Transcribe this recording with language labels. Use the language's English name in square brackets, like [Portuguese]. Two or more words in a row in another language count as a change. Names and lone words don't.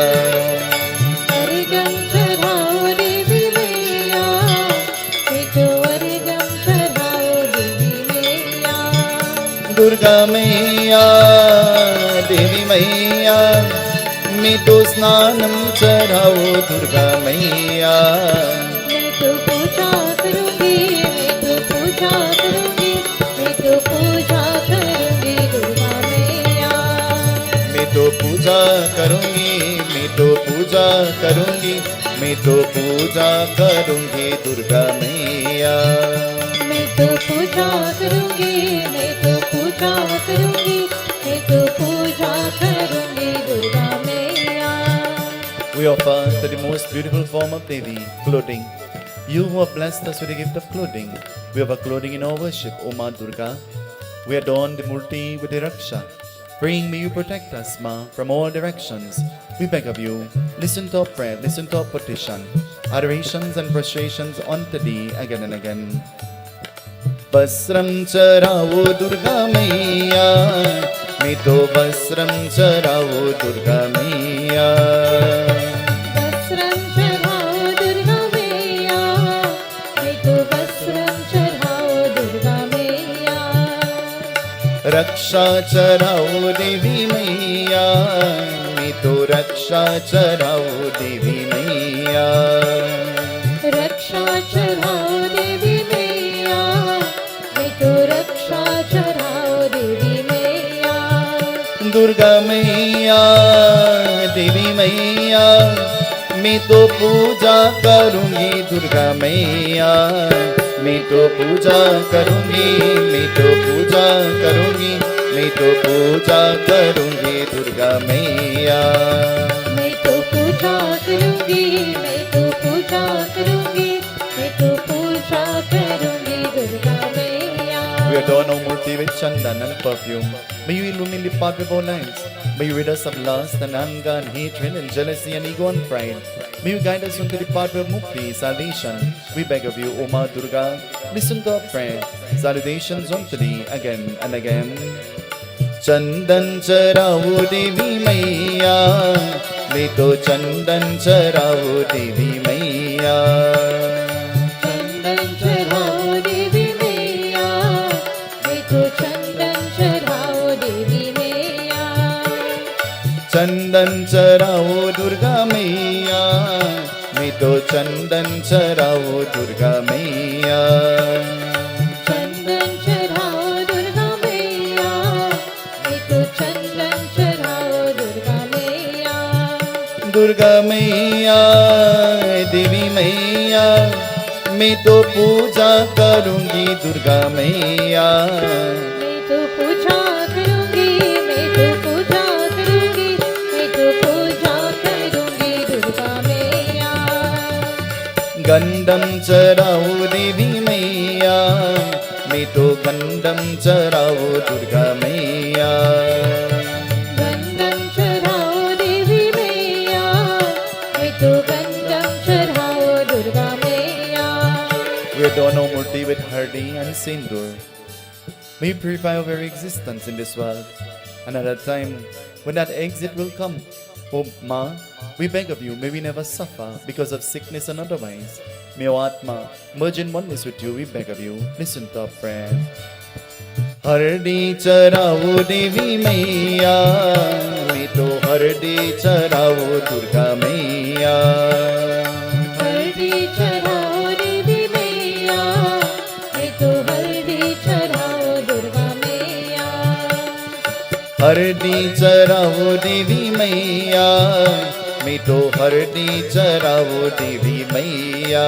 [Hindi] अर्घ्यं चराओ देवी मैया, मैं तो अर्घ्यं चराओ देवी मैया. दुर्गा मैया, देवी मैया, मैं तो स्नानं चराओ दुर्गा मैया. मैं तो पूजा करूंगी, मैं तो पूजा करूंगी, मैं तो पूजा करूंगी दुर्गा मैया. मैं तो पूजा करूंगी, मैं तो पूजा करूंगी, मैं तो पूजा करूंगी दुर्गा मैया. मैं तो पूजा करूंगी, मैं तो पूजा करूंगी, मैं तो पूजा करूंगी दुर्गा मैया. [English] We offer to the most beautiful form of Devi, clothing, You who have blessed us with the gift of clothing, we have a clothing in our worship, O Ma Durga. We adorn the Murti with the raksha. Praying may you protect us, Ma, from all directions. We beg of you, listen to our prayer, listen to our petition. Adorations and prostrations unto thee again and again. [Hindi] वस्त्रम चराओ दुर्गा मैया, मैं तो वस्त्रम चराओ दुर्गा मैया. वस्त्रम चराओ दुर्गा मैया, मैं तो वस्त्रम चराओ दुर्गा मैया. रक्षा चराओ देवी मैया, मैं तो रक्षा चराओ देवी मैया. रक्षा चराओ देवी मैया, मैं तो रक्षा चराओ देवी मैया. दुर्गा मैया, देवी मैया, मैं तो पूजा करूंगी दुर्गा मैया, मैं तो पूजा करूंगी, मैं तो पूजा करूंगी, मैं तो पूजा करूंगी दुर्गा मैया। मैं तो पूजा करूंगी, मैं तो पूजा करूंगी, मैं तो पूजा करूंगी दुर्गा मैया। [English] We adorn our Murti with chandan and perfume. May you illumine the path of our lives. May you rid us of lust and anger and hatred and jealousy and ego and pride. May you guide us into the path of mukti, salvation. We beg of you, O Ma Durga, listen to our prayer. Salutations unto thee again and again. [Hindi] चंदन चराओ देवी मैया, मैं तो चंदन चराओ देवी मैया. चंदन चराओ देवी मैया, मैं तो चंदन चराओ देवी मैया. चंदन चराओ दुर्गा मैया, मैं तो चंदन चराओ दुर्गा मैया. चंदन चराओ दुर्गा मैया, मैं तो चंदन चराओ दुर्गा मैया. दुर्गा मैया, देवी मैया, मैं तो पूजा करूंगी दुर्गा मैया। मैं तो पूजा करूंगी, मैं तो पूजा करूंगी, मैं तो पूजा करूंगी दुर्गा मैया। गंधम चराओ देवी मैया, मैं तो गंधम चराओ दुर्गा मैया। गंधम चढ़ाओ देवी मैया, मैं तो गंधम चढ़ाओ दुर्गा मैया। [English] We adorn our Murti with hardi and sindur. May you purify our very existence in this world. And at that time, when that exit will come, O Ma, we beg of you, may we never suffer because of sickness and otherwise. May our Atma merge in oneness with you, we beg of you. Listen to our prayer. [Hindi] हरदी चराओ देवी मैया, मैं तो हरदी चराओ दुर्गा मैया. हल्दी चढ़ाओ देवी मैया, मैं तो हल्दी चढ़ाओ दुर्गा मैया। हरदी चराओ देवी मैया, मैं तो हरदी चराओ देवी मैया।